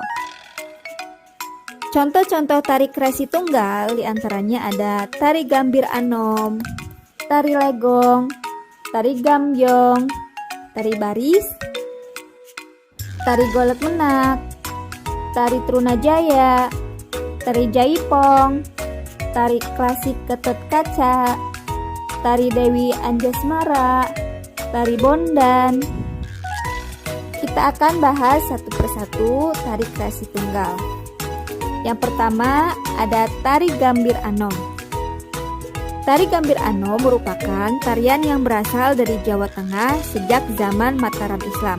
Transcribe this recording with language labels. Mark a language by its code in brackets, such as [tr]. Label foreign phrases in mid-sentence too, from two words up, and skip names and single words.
[id] Contoh-contoh tari kreasi tunggal diantaranya ada tari Gambir Anom, tari Legong, tari Gambyong, tari Baris, tari Golek Menak, tari Trunajaya, tari Jaipong, tari klasik Ketut Kaca, tari Dewi Anjasmara, tari Bondan. Kita akan bahas satu persatu tari kreasi tunggal. Yang pertama ada tari Gambir Anom. Tari Gambir Anom merupakan tarian yang berasal dari Jawa Tengah sejak zaman Mataram Islam.